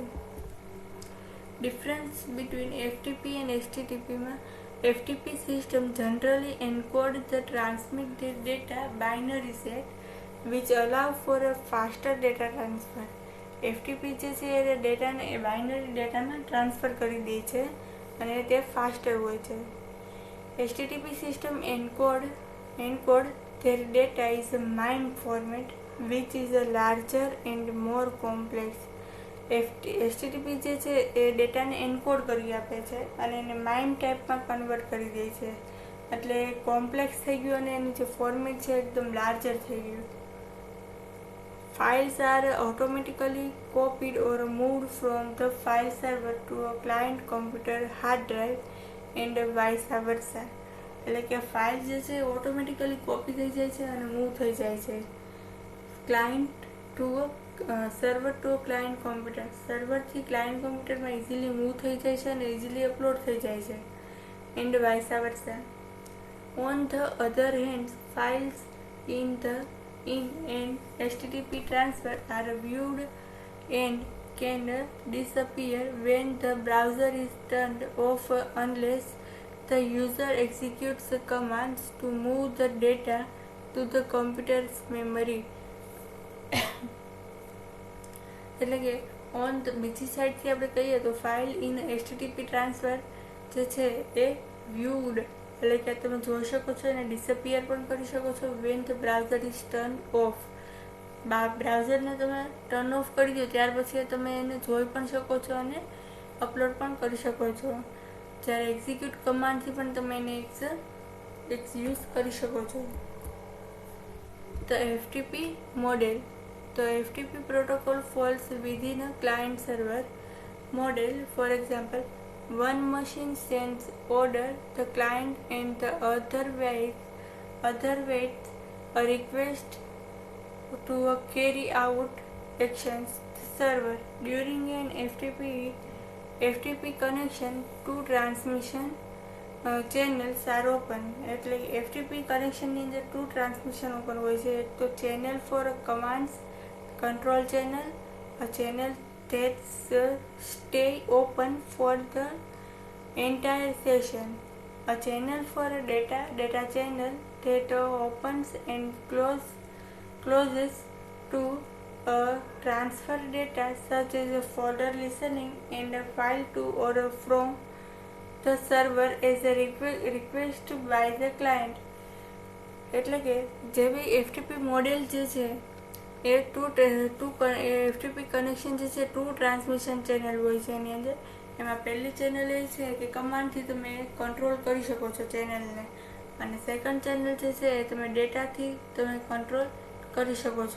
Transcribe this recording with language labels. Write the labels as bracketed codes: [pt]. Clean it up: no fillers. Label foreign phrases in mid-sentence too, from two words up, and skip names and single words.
[en] difference between FTP and HTTP માં FTP system generally encode the transmitted data binary set which allow for a faster data transfer. [gu] FTP જે છે એ ડેટાને બાઇનરી ડેટામાં ટ્રાન્સફર કરી દે છે અને તે ફાસ્ટર હોય છે. [en] HTTP system encode their data is a MIME format which is a larger and more complex. [gu] HTTP જે છે એ ડેટાને એન્કોડ કરી આપે છે અને એને માઇમ ટાઈપમાં કન્વર્ટ કરી દે છે, એટલે કોમ્પ્લેક્સ થઈ ગયું અને એનું જે ફોર્મેટ છે એકદમ લાર્જર થઈ ગયું. [en] Files are automatically copied or moved from the file server to a client computer hard drive and vice versa. [gu] એટલે કે ફાઇલ જે છે ઓટોમેટિકલી કોપી થઈ જાય છે અને મૂવ થઈ જાય છે [en] client to server to client computer. [gu] સર્વરથી ક્લાયન્ટ કોમ્પ્યુટરમાં [en] easily move [gu] થઈ જાય છે અને [en] easily upload [gu] થઈ જાય છે, [en] and vice versa. On the other hand, files in an HTTP transfer are viewed and can disappear when the browser is turned off unless the user executes commands to move the data to the computer's memory. [gu] એટલે કે બીજી સાઈડથી આપણે કહીએ તો [en] file in HTTP transfer [gu] જે છે એ વ્યુડ, એટલે કે તમે જોઈ શકો છો અને ડિસઅપિયર પણ કરી શકો છો [en] when the browser is turn off. [gu] બ્રાઉઝરને તમે [en] turn off [gu] કરી દો ત્યાર પછી તમે એને જોઈ પણ શકો છો અને અપલોડ પણ કરી શકો છો. જ્યારે એક્ઝિક્યુટ કમાન્ડથી પણ તમે એને યુઝ કરી શકો છો. [en] The FTP model. The FTP protocol falls within a client-server model. For example, one machine sends order, the client and the other waits a request to carry out actions. The server during an FTP connection, two transmission channels are open. [gu] એટલે FTP કનેક્શનની અંદર [en] two transmission [gu] ઓપન હોય છે. એક તો [en] channel for commands, control channel, a channel that stay open for the entire session, a channel for a data channel that opens and closes to transfer data such as a folder listening and a file to or from the server as a request by the client. [gu] એટલે કે જે બી FTP મોડેલ જે છે એ FTP કનેક્શન જે છે [en] two transmission channel [gu] હોય છે. એની અંદર એમાં પહેલી ચેનલ એ છે કે કમાન્ડથી તમે કંટ્રોલ કરી શકો છો ચેનલને, અને [en] second channel [gu] જે છે એ તમે ડેટાથી તમે કંટ્રોલ કરી શકો છો.